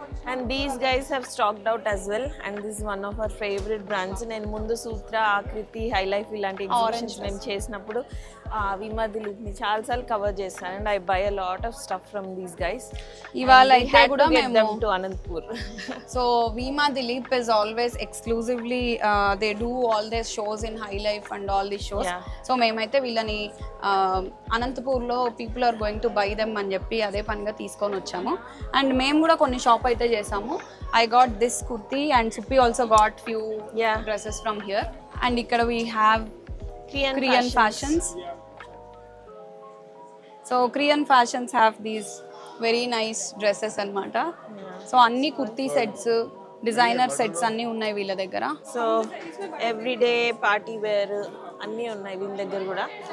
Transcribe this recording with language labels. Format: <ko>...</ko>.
<en>And these guys have stocked out as well, and this is one of our favorite brands.</en> <te>నేను ముందు సూత్ర, ఆకృతి, high life ఇలాంటి exhibitions మేము చేసినప్పుడు వీమా దిలీప్ని చాలాసార్లు కవర్ చేస్తాను,</te> <en>And I buy a lot of stuff from these guys.</en> <te>ఇవాళ అయితే కూడా మేము</te> <en>To Anantapur. So వీమా Dileep is always exclusively they do all the shows in high life and all the shows.</en> <te>So మేమైతే వీళ్ళని అనంతపూర్లో</te> <en>people are going to buy them</en> <te>అని చెప్పి అదే పనిగా తీసుకొని వచ్చాము.</te> <en>and</en> <te>మేము కూడా కొన్ని షాప్ అయితే చేసాము.</te> <en>I got this kurti and Suppi also got few dresses from here. And</en> <te>ఇక్కడ</te> <en>We have Korean fashions. So Korean fashions have these very nice dresses</en> <te>అన్నమాట. సో అన్ని కుర్తీ సెట్స్, డిజైనర్ సెట్స్ అన్నీ ఉన్నాయి వీళ్ళ దగ్గర. సో ఎవ్రీడే పార్టీ వేర్ అన్నీ ఉన్నాయి వీళ్ళ దగ్గర కూడా.</te>